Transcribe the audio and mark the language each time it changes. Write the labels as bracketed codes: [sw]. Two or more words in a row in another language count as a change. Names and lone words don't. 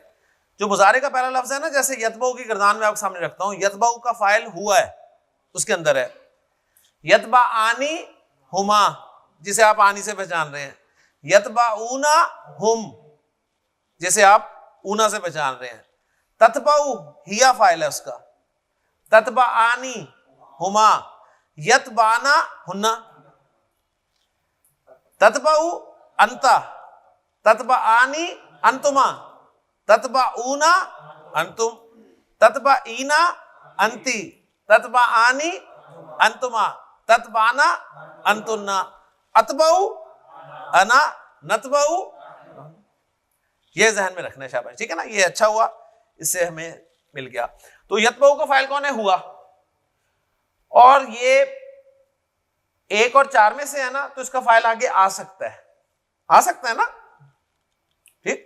[hi] जो मुजारे का पहला लफ्ज है ना, जैसे यतबाऊ की गर्दान में आपके सामने रखता हूं, यतबाऊ का फाइल हुआ है, उसके अंदर है [ar] يتبعان هما, [hi] जिसे आप आनी से पहचान रहे हैं, [ar] يتبعون هم, [hi] जिसे आप ऊना से पहचान रहे हैं, [ar] تتبع هي [hi] फाइल है उसका, [ar] تتبعان هما، يتبعن هن, تتبع أنت، تتبعان أنتما، تتبعون أنتم، تتبعين أنت، تتبعان أنتما، تتبعن أنتن، أتبع أنا نتبع. [hi] ये जहन में रखना है शाबाश, ठीक है ना, ये अच्छा हुआ, इससे हमें मिल गया। तो यतबाऊ का फाइल कौन है? हुआ। और ये 1 और 4 में से है ना, तो इसका फाइल आगे आ सकता है, आ सकता है ना, ठीक।